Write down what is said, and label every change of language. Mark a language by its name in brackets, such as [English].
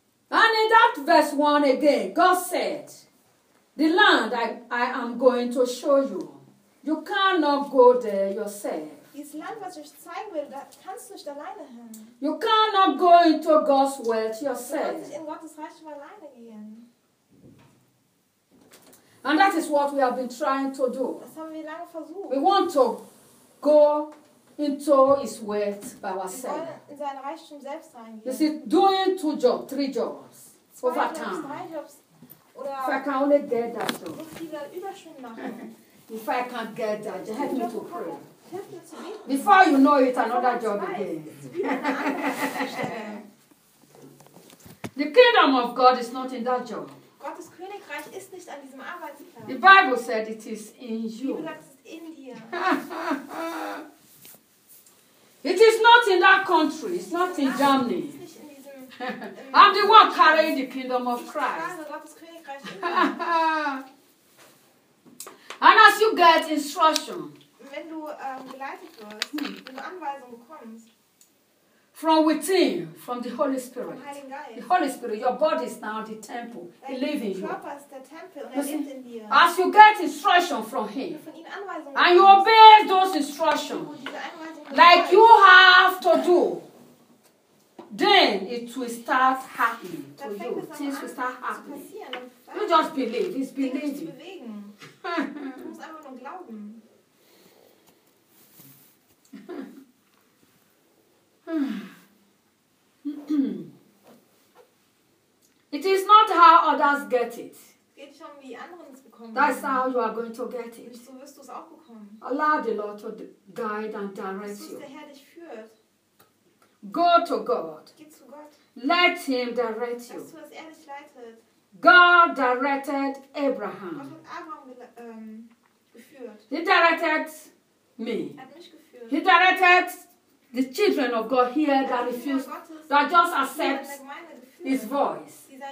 [English] And in that verse 1 again, God said, the land I am going to show you, you cannot go there yourself. [German] Das Land, was ich zeigen will, da kannst du nicht alleine hin. [English] You cannot go into God's world yourself. [German] Du kannst nicht in Gottes Reich alleine gehen. [English] And that is what we have been trying to do. [German] Das haben wir lange versucht. [English] We want to go into his world by ourselves. [German] Wir wollen in sein Reichtum selbst reingehen. [English] You see, doing 2 jobs, 3 jobs, over time. [German] Oder [English] if I can only get that job. [German] Machen. [English] If I can't get that job, help me to pray. Before you know it, another job again. The kingdom of God is not in that job. [German] Gottes Königreich ist nicht an diesem Arbeitsplatz. [English] The Bible said it is in you. [German] Die Bibel sagt, es ist in dir. [English] It is not in that country, it's not in Germany. I'm the one carrying the kingdom of Christ. And as you get instruction, [German] wenn du geleitet wirst, wenn du Anweisungen bekommst, [English] from within, from the Holy Spirit, [German] vom Heiligen Geist, [English] the Holy Spirit, your body is now the temple. He lives in you. [German] Der Körper ist der Tempel und er lebt in dir. [English] As you get instruction from him, [German] wenn du von ihm Anweisungen bekommst, [English] and you obey those instructions, like you have to do, then it will start happening to you. Things will start happening. You just believe. It's believing. [German] Du musst einfach nur glauben. [English] It is not how others get it. [German] Geht schon wie anderen es bekommen. [English] That's how you are going to get it. [German] So wirst du es auch bekommen. [English] Allow the Lord to guide and direct you. [German] Der Herr dich führt. [English] Go to God. [German] Geh zu Gott. [English] Let him direct you. [German] Dass du es ehrlich leitet. [English] God directed Abraham. [German] Gott hat Abraham geführt. [English] He directed me. [German] Hat mich geführt. [English] He directed the children of God here that refused, that just accept his voice.